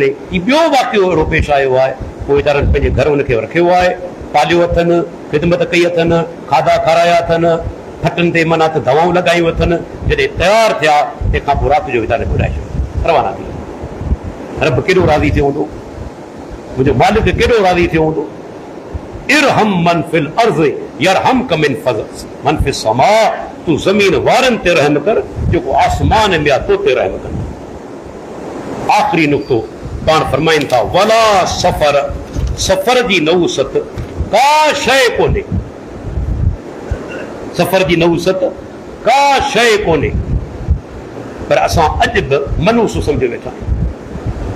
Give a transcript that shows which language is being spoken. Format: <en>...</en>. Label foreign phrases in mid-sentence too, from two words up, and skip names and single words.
<sd>हीउ ॿियो वाक़ियो अहिड़ो पेश आयो आहे, पोइ वीचारनि पंहिंजे घर हुनखे रखियो आहे, पालियो अथनि, ख़िदमत कई अथनि, खाधा खाराया अथनि, फटनि ते माना त दवाऊं लॻायूं अथनि। जॾहिं तयारु थिया, तंहिंखां पोइ राति जो वीचारे ॿुधाए छॾियो, रवाना थी विया। रब केॾो राज़ी थियो हूंदो, मुंहिंजो मालिक केॾो राज़ी थियो हूंदो।</sd> <ar>ارحم من في الأرض يرحمك من في السماء,</ar> <sd>तूं ज़मीन वारनि ते रहम कर, जेको आसमान में आहे तो ते रहम कंदो। आख़िरी नुक़्तो पाण फरमाइनि था</sd> <ar>ولا صفر,</ar> <sd>सफ़र जी नऊसत का शइ कोन्हे। सफ़र जी नऊसत का शइ कोन्हे, पर असां अॼु बि मनूस सम्झे वेठा आहियूं।</sd>